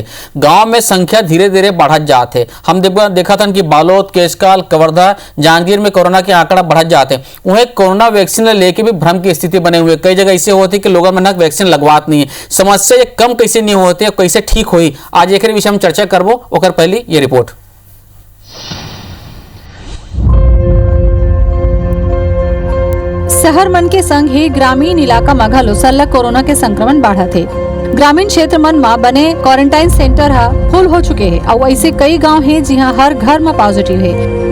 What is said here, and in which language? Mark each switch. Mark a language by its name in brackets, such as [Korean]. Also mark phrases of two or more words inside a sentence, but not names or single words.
[Chhattisgarhi] गांव में संख्या धीरे धीरे बढ़त जात है। हम देखा था कि बालोद, केशकाल, कवर्धा, जांजगीर में कोरोना के आंकड़ा बढ़त जाते। वहीं [English] corona vaccine [Chhattisgarhi] लेके भी भ्रम की स्थिति बने हुए। कई जगह ऐसे होती कि लोगों में वैक्सीन लगवात नहीं है। समस्या ये कम कैसे नहीं होती है, कैसे ठीक हुई, आज एक विषय में चर्चा करबो। ओकर पहली ये रिपोर्ट। शहर मन के संग ही ग्रामीण इलाका में घलो सल्लग कोरोना के संक्रमण बढ़त है। ग्रामीण क्षेत्र मन में बने [English] quarantine centre [Chhattisgarhi] फुल हो चुके हैं और ऐसे कई गांव हैं जहां हर घर में पॉजिटिव है।